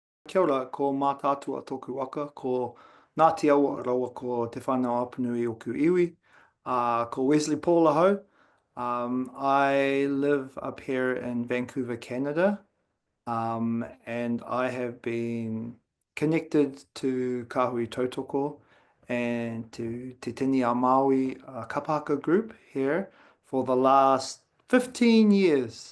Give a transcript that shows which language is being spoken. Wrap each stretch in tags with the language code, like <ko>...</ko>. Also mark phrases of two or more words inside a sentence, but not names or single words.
<mi>Kia ora, ko mātātua tōku waka, ko Ngāti Aotearoa ko te whānau apanui o ku iwi. Ko Wesley Paul ahau.</mi> <en>I live up here in Vancouver, Canada, and I have been connected to Kāhui Tautoko and to Te Tini a Māui Kapa Haka group here for the last 15 years.</en>